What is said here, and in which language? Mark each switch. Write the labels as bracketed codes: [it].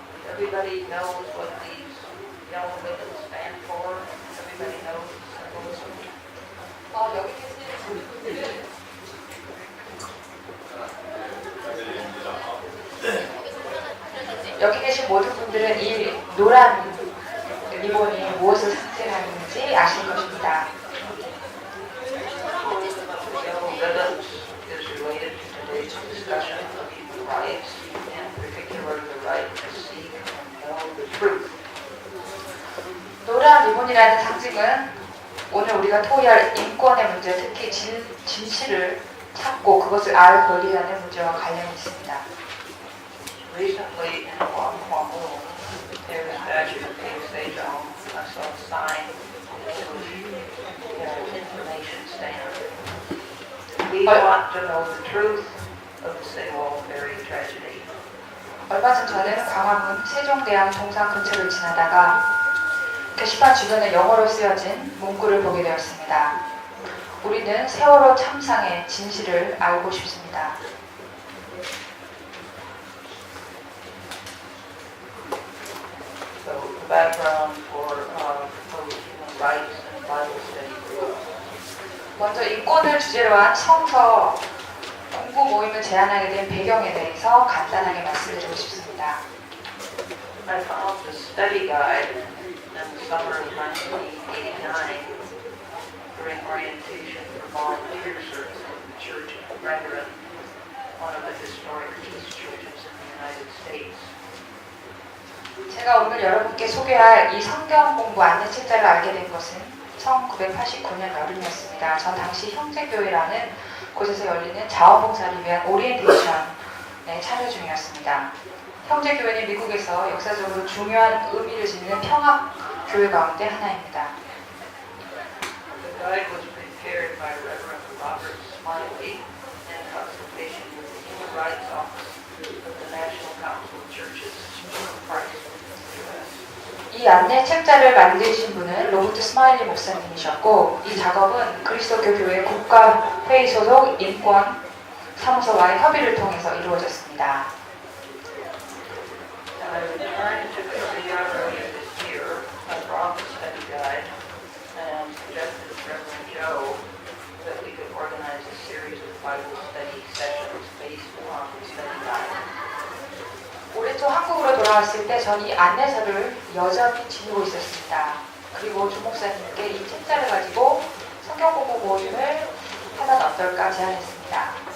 [en] Everybody knows what these yellow ribbons stand for. Everybody knows symbolism. [ko] 여기 계신 분들은 여기 계신 모든 분들은 이 노란 리본이 무엇을 상징하는지 아실 것입니다. [en] Yellow ribbons is related to today's discussion of human rights, in particular the right to seek and know the truth. [ko] 노란 리본이라는 상징은 오늘 우리가 토의할 인권의 문제, 특히 진실을 찾고 그것을 알 권리라는 문제와 관련이 있습니다. [en] Recently in Guangdong, there was statue of King Sejong. I saw a sign that was information stand. We want to know the truth of the Sewol Ferry tragedy. [ko] 얼마 전 저는 광화문 세종대왕 동상 근처를 지나다가 게시판 주변에 영어로 쓰여진 문구를 보게 되었습니다. 우리는 세월호 참상의 진실을 알고 싶습니다. [en] So the background for human rights and Bible study. [ko] 먼저 인권을 주제로 한 성서 공부 모임을 제안하게 된 배경에 대해서 간단하게 말씀드리고 싶습니다. [en] I found the study guide in the summer of 1989 during orientation for volunteer service in the Church of Brethren, one of the historic peace churches in the United States. [ko] 제가 오늘 여러분께 소개할 이 성경 공부 안내 책자를 알게 된 것은 1989년 여름이었습니다. 전 당시 형제교회라는 곳에서 열리는 자원봉사를 위한 오리엔테이션에 참여 중이었습니다. 형제교회는 미국에서 역사적으로 중요한 의미를 지니는 평화교회 가운데 하나입니다. [en] The guide was prepared by Reverend Robert Smiley in consultation with the Human Rights Office of the National Council of Churches of Christ in the U.S. [ko] 이 안내 책자를 만드신 분은 로버트 스마일리 목사님이셨고 이 작업은 그리스도교 교회 국가회의 소속 인권 사무소와의 협의를 통해서 이루어졌습니다. [en] And I returned to Korea earlier this year. I brought the study guide and suggested to Reverend Joe that we could organize a series of Bible study sessions based on the study guide. [ko] 올해 초 한국으로 돌아왔을 때 전 이 안내서를 여전히 지니고 있었습니다. 그리고 조 목사님께 이 책자를 가지고 성경 공부 모임을 하면 어떨까 제안했습니다.